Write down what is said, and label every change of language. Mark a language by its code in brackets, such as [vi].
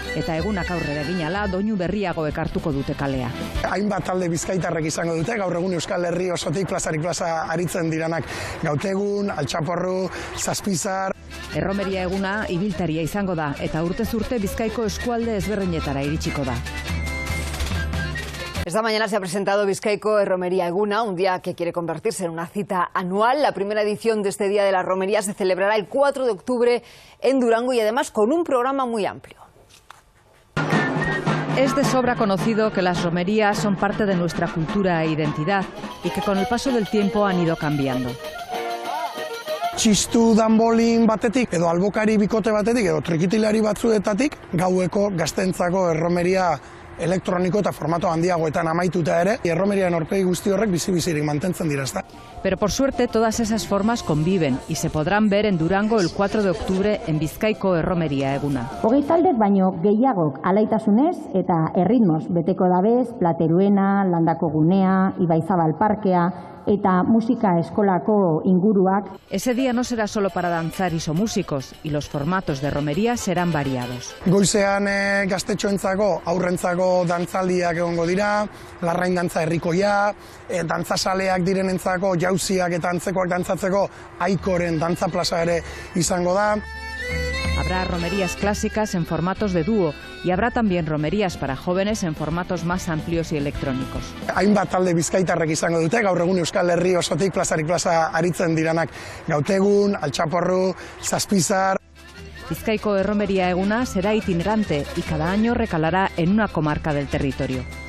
[eu] Eta egunak aurrera eginala, doinu berriago ekartuko dute kalea. Hainbat talde bizkaitarrek izango dute, gaur egun Euskal Herri osotik plazarik plaza aritzen diranak. Gautegun, Altxaporru, Zazpizar. Erromeria eguna ibiltaria izango da, eta urtez urte Bizkaiko eskualde ezberdinetara iritsiko da. [es] Esta mañana se ha presentado Bizkaiko Erromeria Eguna, un día que quiere convertirse en una cita anual. La primera edición de este Día de la Romería se celebrará el 4 de octubre en Durango y además con un programa muy amplio. Es de sobra conocido que las romerías son parte de nuestra cultura e identidad y que con el paso del tiempo han ido cambiando. [eu] Txistu danbolin batetik, edo albokari bikote batetik, edo trikitilari batzuetatik, gaueko gaztentzako erromeria elektroniko eta formato handiagoetan amaituta ere, erromeriaren aurpegi guzti horrek bizi-bizirik mantentzen dira, ezta? [es] Pero por suerte todas esas formas conviven y se podrán ver en Durango el 4 de octubre en Bizkaiko Erromeria Eguna. [eu] Hogei taldek baino gehiagok alaitasunez eta erritmoz beteko dabez, Plateruena, Landako Gunea, Ibaizabal Parkea eta musika eskolako inguruak. [es] Ese día no será solo para danzar isomúsicos y los formatos de romería serán variados. [eu] Goizean gaztetxoentzako, aurrentzako dantzaldiak egongo dira, larrain dantza herrikoia, dantzasaleak direnentzako jauziak eta antzekoak dantzatzeko Aikoren dantza plaza ere izango da. [es] Habrá romerías clásicas en formatos de dúo y habrá también romerías para jóvenes en formatos más amplios y electrónicos. [eu] Hainbat talde bizkaitarrek izango dute, gaur egun Euskal Herri osotik plazarik plaza aritzen diranak. Gautegun, Altxaporru, Zazpizar. [es] Bizkaiko Erromeria Eguna será itinerante y cada año recalará en una comarca del territorio.